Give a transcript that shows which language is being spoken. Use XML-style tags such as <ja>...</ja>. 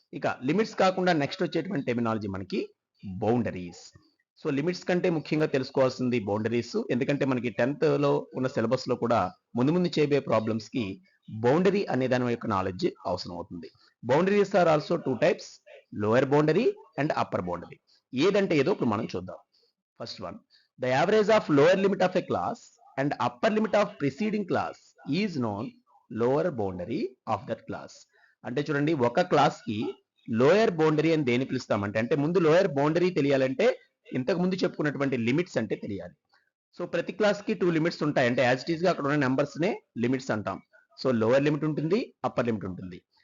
<te>ఇక లిమిట్స్ కాకుండా నెక్స్ట్ వచ్చేటువంటి టెర్మినాలజీ మనకి బౌండరీస్. సో లిమిట్స్ కంటే ముఖ్యంగా తెలుసుకోవాల్సింది బౌండరీస్. ఎందుకంటే మనకి 10th లో ఉన్న సిలబస్ లో కూడా ముందు ముందు చేయబోయే ప్రాబ్లమ్స్ కి బౌండరీ అనే దాని యొక్క నాలెడ్జ్ అవసరం అవుతుంది.</te> <en>Boundaries are also 2 types, lower boundary and upper boundary.</en> <te>ఏదంటే ఏదో ఇప్పుడు మనం చూద్దాం.</te> <en>First one, the average of lower limit of a class and upper limit of preceding class is known lower boundary of that class.</en> <te>అంటే చూడండి ఒక class కి lower boundary అని దేని పిలుస్తామంటే అంటే ముందు లోయర్ బౌండరీ తెలియాలంటే ఇంతకు ముందు చెప్పుకున్నటువంటి లిమిట్స్ అంటే తెలియాలి. సో ప్రతి క్లాస్ కి 2 లిమిట్స్ ఉంటాయి. అంటే</te> <en>as it is</en> <te>గా అక్కడ ఉన్న నెంబర్స్ నే లిమిట్స్ అంటాం. సో లోయర్ లిమిట్ ఉంటుంది, అప్పర్ లిమిట్ ఉంటుంది.</te>